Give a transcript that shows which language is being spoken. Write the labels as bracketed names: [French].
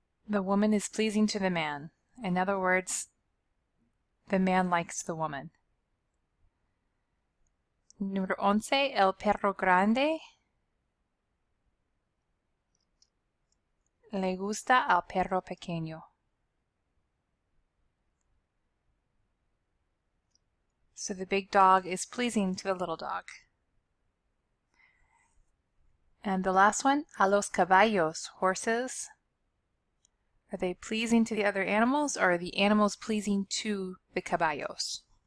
[English] The woman is pleasing to the man. In other words, the man likes the woman. [Spanish] Número 11, el perro grande le gusta al perro pequeño. [English] So the big dog is pleasing to the little dog. And the last one, [Spanish] a los caballos, [English] horses. Are they pleasing to the other animals, or are the animals pleasing to the [Spanish] caballos?